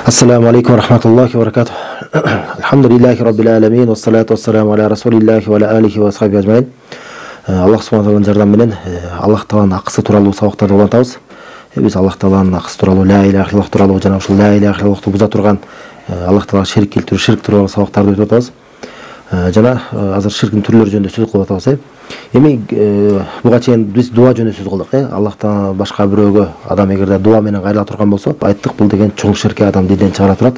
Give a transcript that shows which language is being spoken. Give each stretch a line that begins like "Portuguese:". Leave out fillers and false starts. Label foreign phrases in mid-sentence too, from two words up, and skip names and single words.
Arabic: السلام عليكم ورحمة الله وبركاته. الحمد لله رب العالمين والصلاة والسلام على رسول الله وعلى آله وصحبه أجمعين.
Kyrgyz: Аллах субхана тағаланың жардамы менен Аллах тағаланың ақысы туралы сабақтарды улантабыз. Біз Аллах тағаланың ақысы туралы,
Arabic: لا إله إلا الله
Kyrgyz: туралы, жана ушул
Arabic: لا إله إلا الله
Kyrgyz: буза турган Аллах тағалаға ширк келтирүү, ширк туралы сабақтарды өтүп атабыз. Жана азыр ширктин түрлөрү жөнүндө сөз кылып атабыз. Эми буга чейин биз дуа жөнүндө сөз кылдык. Аллахтан башка бирөөгө адам эгерде дуа менен кайрыла турган болсо, айттык бул деген чоң ширкке адам диден чыгара турат.